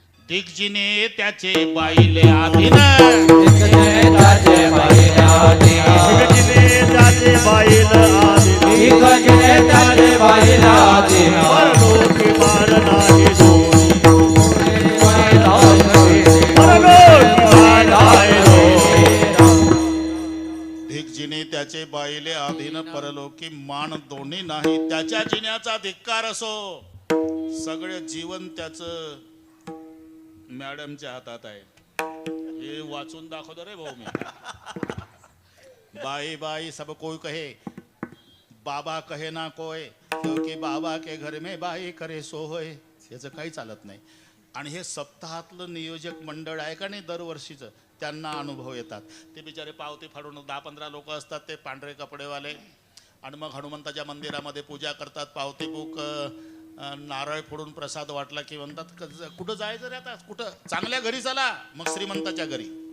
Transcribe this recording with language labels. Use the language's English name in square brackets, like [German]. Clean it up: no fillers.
[Marathi] दिग्जीने त्याचे बाईले आधीन, दिग्जीने त्याचे बाईले आधीन, परलोकी मान दोन्ही नाही. त्याच्या जिन्याचा धिक्कार असो, सगळं जीवन त्याचं मॅडमच्या हातात आहे. हे वाचून दाखवतो रे भाऊ मी. [Hindi] बाई बाई सब कोई कहे, बाबा कहे ना कोय, क्योंकि बाबा के घर में बाई करे सो होय. [Marathi] याचं काही चालत नाही. आणि हे सप्ताहातलं नियोजक मंडळ आहे का नाही दरवर्षीचं, त्यांना अनुभव येतात. ते बिचारे पावती फाडून 10-15 लोक असतात, ते पांढरे कपडेवाले, आणि मग हनुमंताच्या मंदिरामध्ये पूजा करतात. पावती बुक, नारळ फोडून प्रसाद वाटला की म्हणतात कुठं जायचं रे आता, कुठं चांगल्या घरी चला. मग श्रीमंताच्या घरी.